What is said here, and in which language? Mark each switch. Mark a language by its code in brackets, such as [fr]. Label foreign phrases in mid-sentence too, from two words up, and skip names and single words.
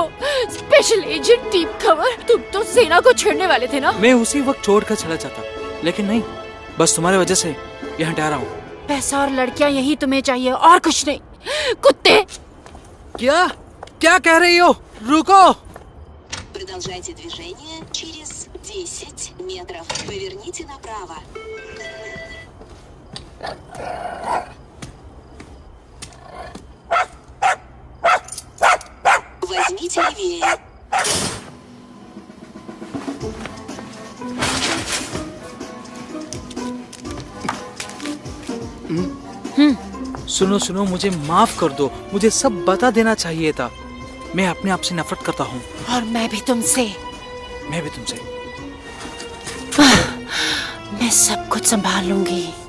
[en] special agent [hi] टीम खबर, तुम तो सेना को छेड़ने वाले थे ना? मैं उसी वक्त छोड़कर चला जाता, लेकिन नहीं, बस तुम्हारी वजह से यहाँ ठहरा हूँ। पैसा और लड़कियाँ यही तुम्हें चाहिए और कुछ नहीं। कुत्ते। क्या कह रही हो? रुको। [ru] Продолжайте движение через 10 метров. Поверните направо. Возьмите левее. [hi] सुनो, मुझे माफ कर दो, मुझे सब बता देना चाहिए था। मैं अपने आप से नफरत करता हूँ। और मैं भी तुमसे। मैं सब कुछ संभाल लूंगी।